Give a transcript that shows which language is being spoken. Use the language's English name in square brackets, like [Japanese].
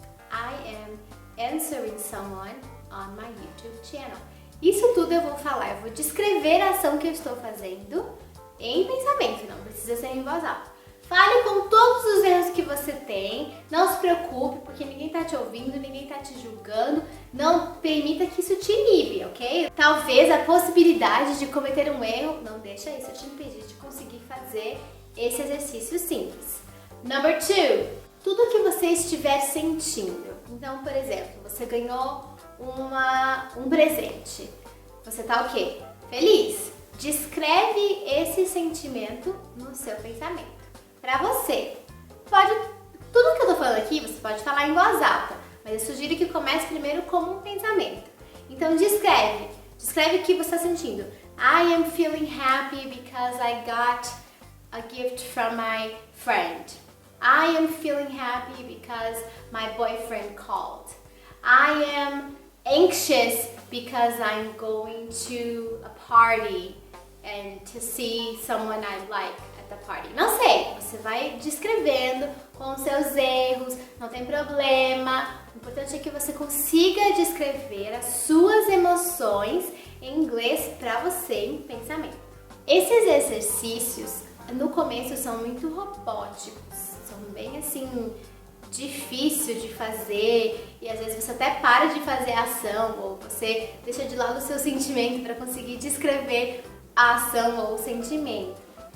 [English] I am answering someone on my YouTube channel. [Portuguese] Isso tudo eu vou falar, eu vou descrever a ação que eu estou fazendo em pensamento, não precisa ser em voz alta. Fale com todos os erros que você tem, não se preocupe, porque ninguém está te ouvindo, ninguém está te julgando, não permita que isso te inibe, ok? Talvez a possibilidade de cometer um erro, não deixa isso te impedir de conseguir fazer esse exercício simples. [English] Number 2, [Portuguese] tudo que você estiver sentindo. Então, por exemplo, você ganhou um presente. Você tá o quê? Feliz. Descreve esse sentimento no seu pensamento. Pra você. Tudo que eu tô falando aqui, você pode falar em voz alta, mas eu sugiro que comece primeiro como um pensamento. Então, descreve o que você está sentindo. [English] I am feeling happy because I got a gift from my friend. I am feeling happy because my boyfriend called. I am anxious because I'm going to a party and to see someone I like at the party. [Portuguese] Não sei, você vai descrevendo com os seus erros, não tem problema. O importante é que você consiga descrever as suas emoções em inglês para você em pensamento. Esses exercícios no começo são muito robóticos, são bem assim difícil de fazer e às vezes você até para de fazer a ação ou você deixa de lado o seu sentimento para conseguir descrever a ação ou o sentimento.